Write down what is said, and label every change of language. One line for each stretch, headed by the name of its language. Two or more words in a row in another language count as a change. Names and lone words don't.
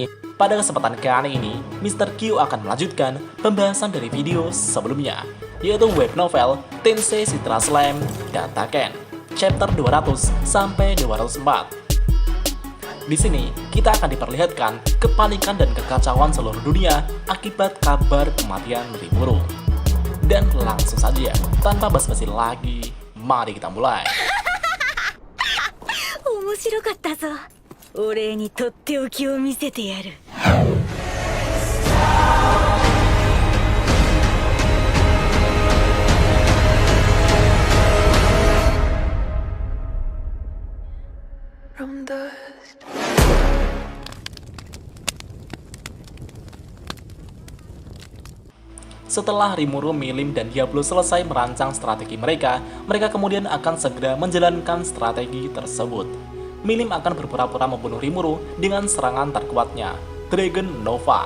Indonesian: Pada kesempatan kali ini, Mr. Q akan melanjutkan pembahasan dari video sebelumnya, yaitu web novel Tensei Citra Slam Dataken, chapter 200 sampai 204. Di sini, kita akan diperlihatkan kepanikan dan kekacauan seluruh dunia akibat kabar kematian Rimuru. Dan langsung saja, tanpa basa-basi lagi, mari kita mulai.
Japanese: 面白かったぞ。お礼にとっておきを見せてやる。
English: From dust.
Indonesian: Setelah Rimuru, Milim, dan Diablo selesai merancang strategi mereka, mereka kemudian akan segera menjalankan strategi tersebut. Milim akan berpura-pura membunuh Rimuru dengan serangan terkuatnya, Dragon Nova.